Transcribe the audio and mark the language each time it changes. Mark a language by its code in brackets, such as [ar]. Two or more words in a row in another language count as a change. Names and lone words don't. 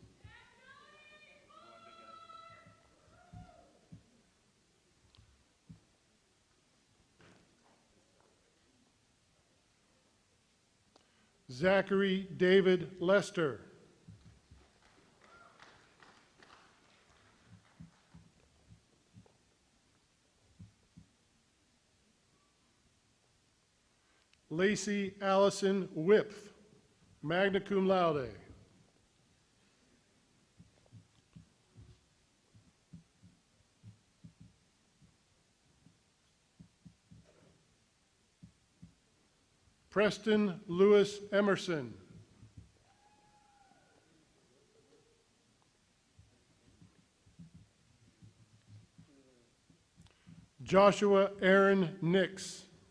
[en] Zachary David Lester. Lacey Allison Wipf, [la] magna cum laude. [en] Preston Lewis Emerson. Joshua Aaron Nix.